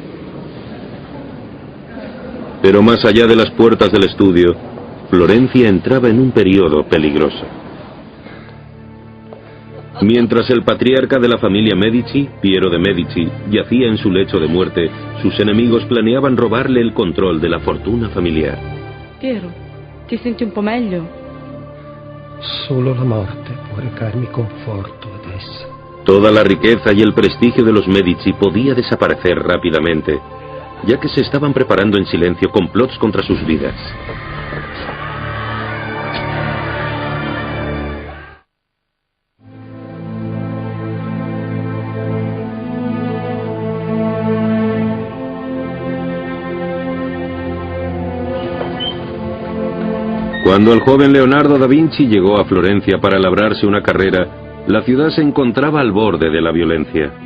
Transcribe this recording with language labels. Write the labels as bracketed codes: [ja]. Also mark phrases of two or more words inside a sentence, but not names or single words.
[es] Pero más allá de las puertas del estudio, Florencia entraba en un periodo peligroso. Mientras el patriarca de la familia Medici, Piero de Medici, yacía en su lecho de muerte, sus enemigos planeaban robarle el control de la fortuna familiar. [it] Piero, ti senti un po' meglio? Solo la morte può recarmi conforto adesso. [es] Toda la riqueza y el prestigio de los Medici podía desaparecer rápidamente, ya que se estaban preparando en silencio complots contra sus vidas. Cuando el joven Leonardo da Vinci llegó a Florencia para labrarse una carrera, la ciudad se encontraba al borde de la violencia.